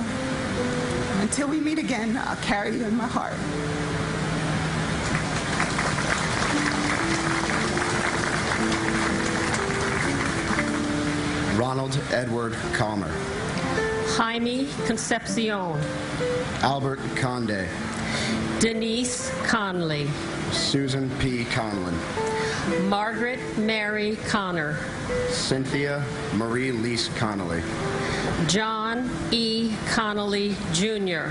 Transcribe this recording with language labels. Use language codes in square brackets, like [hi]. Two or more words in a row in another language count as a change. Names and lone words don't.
[en] Until we meet again, I'll carry you in my heart. Ronald Edward Calmer, Jaime Concepcion, Albert Conde, Denise Conley, Susan P. Conlon, Margaret Mary Connor, Cynthia Marie Lease Connolly, John E. Connolly, Jr.,